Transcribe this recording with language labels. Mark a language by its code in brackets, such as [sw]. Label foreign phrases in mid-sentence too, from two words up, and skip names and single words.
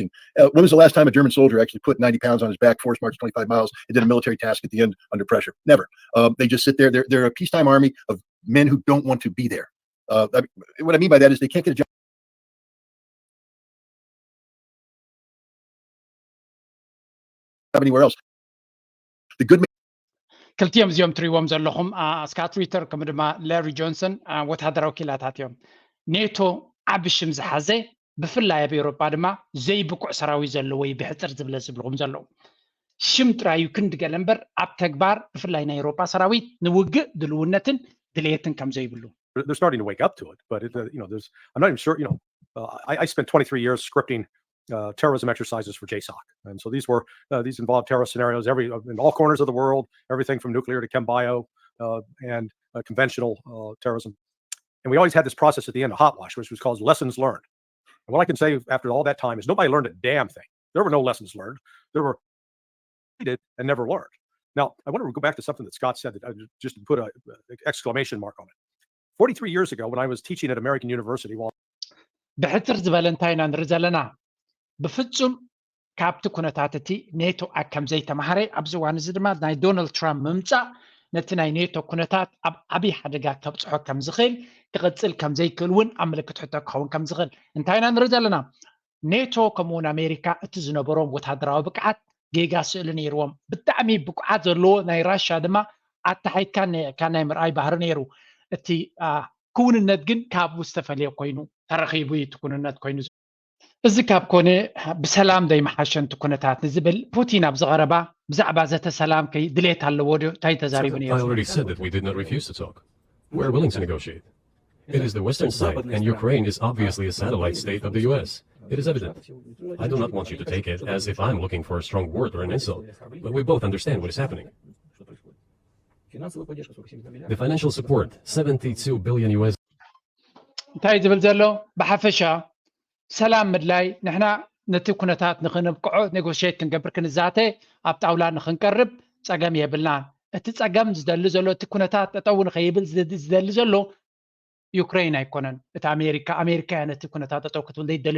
[en] When was the last time a German soldier actually put 90 pounds on his back, force marched 25 miles, and did a military task at the end under pressure? Never. They just sit there. They're a peacetime army of men who don't want to be there. What I mean by that is they can't get a job anywhere else. The good [ti] ክልቲኦም እዚኦም ትሪእዎም ዘለኹም ስካት ሪተር ከምኡ ድማ ላሪ ጆንሰን ወታደራዊ ኪላታት እዮም ኔቶ ዓብ ሽም ዝሓዘ ብፍላይ ኣብ ኤውሮጳ ድማ ዘይብቁዕ ሰራዊት ዘለዎ ብሕፅር ዝብለ ዝብልኩም ዘለዉ ሽም ጥራዩ ክንድገለ እምበር ኣብ ተግባር ብፍላይ ናይ ኤውሮጳ ሰራዊት ንውግእ ድልውነትን ድሌትን ከም ዘይብሉ [en] They're starting to wake up to it, but I'm not even sure. I spent 23 years scripting terrorism exercises for JSOC, and so these involved terrorist scenarios in all corners of the world, everything from nuclear to chem bio and conventional terrorism. And we always had this process at the end of Hotwash, which was called lessons learned. And what I can say after all that time is nobody learned a damn thing. There were no lessons learned. There were repeated and never learned. Now, I want to go back to something that Scott said that I just put an exclamation mark on it. 43 years ago, when I was teaching at American University, [ti] ብሕፅር ዝበለ እንታይ ኢና ንርኢ ዘለና ብፍጹም ካብቲ ኩነታት እቲ ኔቶ ከም ዘይተማሃረ ኣብዚ እዋን እዚ ድማ ናይ ዶናልድ ትራምፕ ምምፃእ ነቲ ናይ ኔቶ ኩነታት ኣብ ዓብይ ሓደጋ ከብፅሖ ከም ዝኽእል ክቕፅል ከም ዘይክእል እውን ኣብ ምልክት ሕቶ ክኸውን ከም ዝኽእል እንታይ ኢና ንርኢ ዘለና ኔቶ ከምኡውን ኣሜሪካ እቲ ዝነበሮም ወታደራዊ ብቅዓት ጌጋ ስእሊ ነይርዎም ብጣዕሚ ብቁዓት ዘለዎ ናይ ራሻ ድማ ኣታሓይትካ ናይ ምርኣይ ባህሪ ነይሩ እቲ ክውንነት ግን ካብኡ ዝተፈለየ ኮይኑ ተረኺቡ እቲ ኩንነት ኮይኑ እዚ ካብ ኮነ ብሰላም ዘይመሓሸንቲ ኩነታት ንዝብል ፑቲን ኣብ ዝቐረባ ብዛዕባ ዘተ ሰላም ከይ ድሌት ኣለዎ ዶ እንታይ ተዛሪቡ ነይሩ [en] I already said that we did not refuse to talk. We're willing to negotiate. It is the Western side, and Ukraine is obviously a satellite state of the US. It is evident. I do not want you to take it as if I'm looking for a strong word or an insult, but we both understand what is happening. The financial support, 72 billion US. [ti] እንታይ ዝብል ዘሎ ብሓፈሻ ሰላም ምድላይ ንሕና ነቲ ኩነታት ንኽንብቅዖ ኔጎሽት ክንገብር ክንዛተ ኣብ ጣውላ ንኽንቀርብ ፀገም የብልና እቲ ፀገም ዝደሊ ዘሎ እቲ ኩነታት ጠጠው ንኸይብል ዝደሊ ዘሎ ዩክሬን ኣይኮነን እቲ ኣሜሪካ ነቲ ኩነታት ጠጠው ክትብል ዘይደልዮ